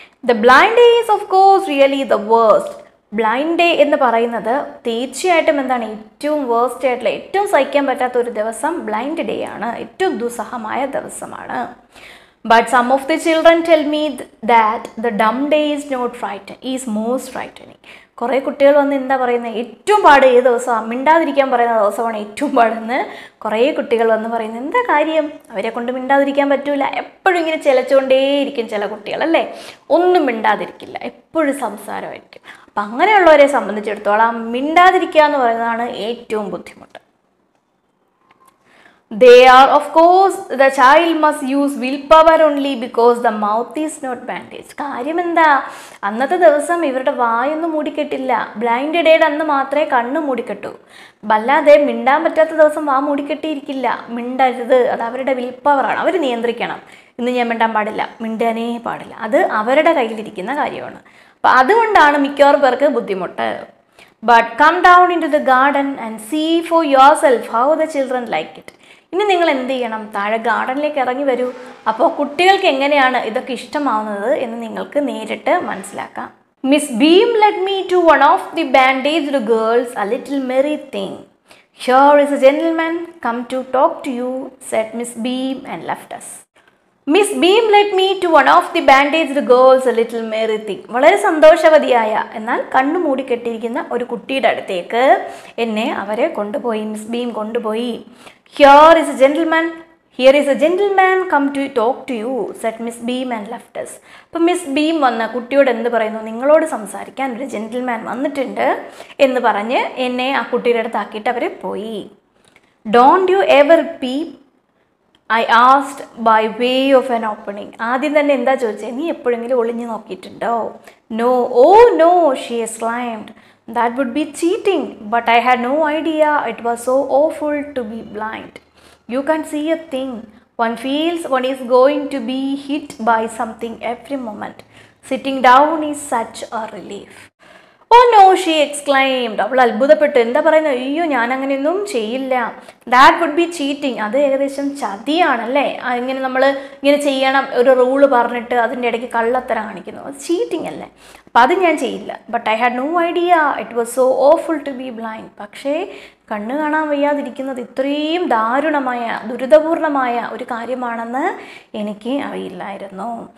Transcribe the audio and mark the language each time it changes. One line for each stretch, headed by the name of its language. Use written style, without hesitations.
English: The blind day is of course really the worst.
Malayalam: Blind day എന്ന് പറയുന്നത് തീർച്ചയായിട്ടും എന്താണ്, ഏറ്റവും വേഴ്സ്റ്റ് ആയിട്ടുള്ള, ഏറ്റവും സഹിക്കാൻ പറ്റാത്ത ഒരു ദിവസം ബ്ലൈൻഡ് ഡേ ആണ്, ഏറ്റവും ദുസ്സഹമായ ദിവസമാണ്.
English: But some of the children tell me that the dumb day is not is most frightening.
Malayalam: കുറേ കുട്ടികൾ വന്ന് എന്താ പറയുന്നത്, ഏറ്റവും പാട് ഏത് ദിവസമാണ്, മിണ്ടാതിരിക്കാൻ പറയുന്ന ദിവസമാണ് ഏറ്റവും പാടെന്ന് കുറേ കുട്ടികൾ വന്ന് പറയുന്നത്. എന്താ കാര്യം, അവരെ കൊണ്ട് മിണ്ടാതിരിക്കാൻ പറ്റൂല, എപ്പോഴും ഇങ്ങനെ ചിലച്ചുകൊണ്ടേയിരിക്കും ചില കുട്ടികൾ അല്ലേ, ഒന്നും മിണ്ടാതിരിക്കില്ല, എപ്പോഴും സംസാരമായിരിക്കും. അപ്പം അങ്ങനെയുള്ളവരെ സംബന്ധിച്ചിടത്തോളം മിണ്ടാതിരിക്കുക എന്ന് പറയുന്നതാണ് ഏറ്റവും ബുദ്ധിമുട്ട്.
English: They are, of course, the child must use willpower only because the mouth is not bandaged.
Malayalam: കാര്യം എന്താ, അന്നത്തെ ദിവസം ഇവരുടെ വായൊന്നും മൂടിക്കെട്ടില്ല. ബ്ലൈൻഡ് ഡേയുടെ അന്ന് മാത്രമേ കണ്ണ് മൂടിക്കെട്ടൂ. അല്ലാതെ മിണ്ടാൻ പറ്റാത്ത ദിവസം വാ മൂടിക്കെട്ടിയിരിക്കില്ല. മിണ്ടരുത്, അത് അവരുടെ വിൽപ്പവറാണ്, അവർ നിയന്ത്രിക്കണം. ഇന്ന് ഞാൻ മിണ്ടാൻ പാടില്ല, മിണ്ടാനേ പാടില്ല, അത് അവരുടെ കയ്യിലിരിക്കുന്ന കാര്യമാണ്. അപ്പം അതുകൊണ്ടാണ് മിക്കവാറും പേർക്ക് ബുദ്ധിമുട്ട്.
English: But come down into the garden and see for yourself how the children like it.
Malayalam: ഇനി നിങ്ങൾ എന്ത് ചെയ്യണം, താഴെ ഗാർഡനിലേക്ക് ഇറങ്ങി വരൂ. അപ്പോൾ കുട്ടികൾക്ക് എങ്ങനെയാണ് ഇതൊക്കെ ഇഷ്ടമാവുന്നത് എന്ന് നിങ്ങൾക്ക് നേരിട്ട് മനസ്സിലാക്കാം.
English: Miss Beam led me to one of the bandaged girls, a little merry thing. Here is a gentleman come to talk to you, said Miss Beam and left us. Miss Beam led me to one of the bandaged girls, a little merry thing.
Malayalam: വളരെ സന്തോഷവതിയായ എന്നാൽ കണ്ണു മൂടി കെട്ടിയിരിക്കുന്ന ഒരു കുട്ടിയുടെ അടുത്തേക്ക് എന്നെ അവരെ കൊണ്ടുപോയി, മിസ് ബീം കൊണ്ടുപോയി.
English: Here is a gentleman come to talk to you, said Miss Beam and left us.
Malayalam: അപ്പം മിസ് ബീം വന്ന കുട്ടിയോട് എന്ത് പറയുന്നു, നിങ്ങളോട് സംസാരിക്കാൻ ഒരു ജെന്റിൽമാൻ വന്നിട്ടുണ്ട് എന്ന് പറഞ്ഞ് എന്നെ ആ കുട്ടിയുടെ അടുത്താക്കിയിട്ട് അവർ പോയി.
English: Don't you ever peep? I asked by way of an opening.
Malayalam: ആദ്യം തന്നെ എന്താ ചോദിച്ചത്, നീ എപ്പോഴെങ്കിലും ഒളിഞ്ഞു നോക്കിയിട്ടുണ്ടോ?
English: No, oh no, she exclaimed. That would be cheating, but I had no idea it was so awful to be blind. You can't see a thing. One feels one is going to be hit by something every moment. Sitting down is such a relief. Oh no, she exclaimed.
Malayalam: അവൾ അത്ഭുതപ്പെട്ടു. എന്താ പറയുന്നത്, അയ്യോ ഞാൻ അങ്ങനെയൊന്നും ചെയ്യില്ല.
English: That would be cheating.
Malayalam: അത് ഏകദേശം ചതിയാണല്ലേ, ഇങ്ങനെ നമ്മൾ ഇങ്ങനെ ചെയ്യണം ഒരു റൂള് പറഞ്ഞിട്ട് അതിൻ്റെ ഇടയ്ക്ക് കള്ളത്തരം കാണിക്കുന്നു, അത് ചീറ്റിംഗ് അല്ലേ, അപ്പം അത് ഞാൻ ചെയ്യില്ല.
English: But I had no idea it was so awful to be blind.
Malayalam: പക്ഷേ കണ്ണ് കാണാൻ വയ്യാതിരിക്കുന്നത് ഇത്രയും ദാരുണമായ ദുരിതപൂർണമായ ഒരു കാര്യമാണെന്ന് എനിക്ക് അറിയില്ലായിരുന്നു.